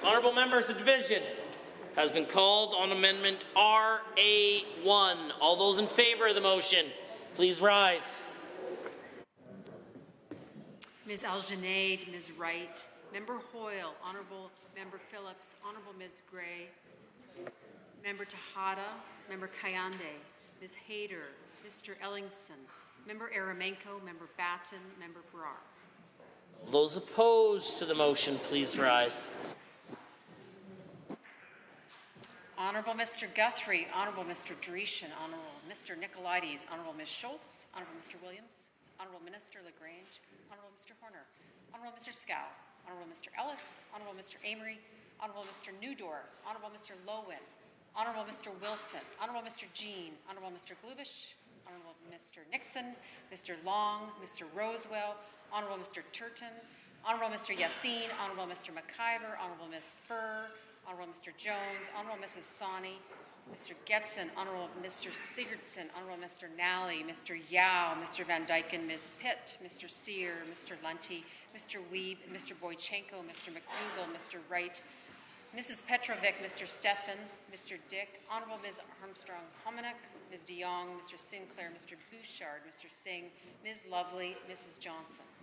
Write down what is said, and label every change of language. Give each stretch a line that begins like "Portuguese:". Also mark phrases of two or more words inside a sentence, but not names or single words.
English: Honorable members, the division has been called on amendment RA1. All those in favor of the motion, please rise. Ms. Algenaid, Ms. Wright, Member Hoyle, Honorable Member Phillips, Honorable Ms. Gray, Member Tejada, Member Kayande, Ms. Hayter, Mr. Ellingson, Member Aramenko, Member Batten, Member Brar. Those opposed to the motion, please rise. Honorable Mr. Guthrie, Honorable Mr. Dreeshen, Honorable Mr. Nicolaides, Honorable Ms. Schultz, Honorable Mr. Williams, Honorable Minister LaGrange, Honorable Mr. Horner, Honorable Mr. Scow, Honorable Mr. Ellis, Honorable Mr. Amory, Honorable Mr. Newdorf, Honorable Mr. Lowen, Honorable Mr. Wilson, Honorable Mr. Jean, Honorable Mr. Glubish, Honorable Mr. Nixon, Mr. Long, Mr. Rosewell, Honorable Mr. Turton, Honorable Mr. Yassin, Honorable Mr. McIver, Honorable Ms. Furr, Honorable Mr. Jones, Honorable Mrs. Sani, Mr. Getson, Honorable Mr. Sigurdsson, Honorable Mr. Nally, Mr. Yao, Mr. Van Dyken, Ms. Pitt, Mr. Sear, Mr. Lunty, Mr. Weeb, Mr. Boychenko, Mr. McDougall, Mr. Wright, Mrs. Petrovic, Mr. Steffen, Mr. Dick, Honorable Ms. Armstrong-Hominick, Ms. de Jong, Mr. Sinclair, Mr. Bouchard, Mr. Singh, Ms. Lovely, Mrs. Johnson.